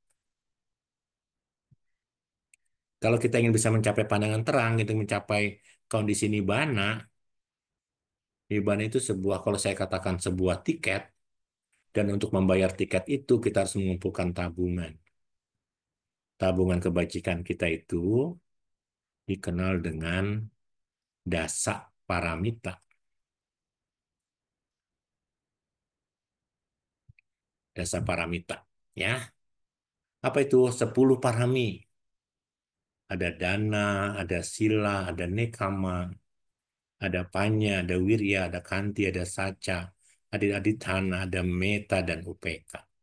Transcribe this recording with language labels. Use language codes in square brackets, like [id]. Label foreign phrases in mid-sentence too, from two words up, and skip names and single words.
[id] Kalau kita ingin bisa mencapai pandangan terang, itu mencapai kondisi nibbana, nibbana itu sebuah, kalau saya katakan sebuah tiket, dan untuk membayar tiket itu kita harus mengumpulkan tabungan. Tabungan kebajikan kita itu dikenal dengan dasa paramita. Dasa paramita. Ya, apa itu? 10 parami. Ada dana, ada sila, ada nekama, ada panya, ada wirya, ada kanti, ada saca, ada aditana, ada meta, dan upeka.